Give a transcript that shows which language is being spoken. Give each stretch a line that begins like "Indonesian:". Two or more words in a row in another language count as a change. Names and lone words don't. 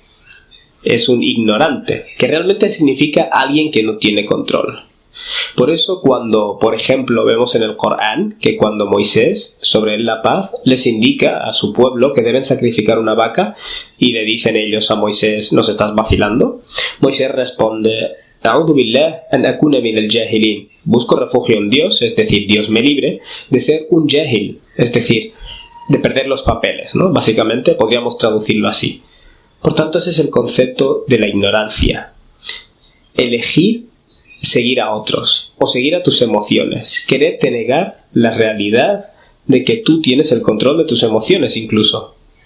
Spanish: Es un ignorante, que realmente significa alguien que no tiene control. Por eso cuando, por ejemplo, vemos en el Corán que cuando Moisés, sobre él la paz, les indica a su pueblo que deben sacrificar una vaca y le dicen ellos a Moisés, ¿nos estás vacilando? Moisés responde,
Arabic: أعوذ بالله أن أكون من الجاهلين.
Spanish: Busco refugio en Dios, es decir, Dios me libre de ser un jahil, es decir, de perder los papeles, ¿no? Básicamente podríamos traducirlo así. Por tanto, ese es el concepto de la ignorancia. Elegir seguir a otros o seguir a tus emociones, quererte negar la realidad de que tú tienes el control de tus emociones incluso.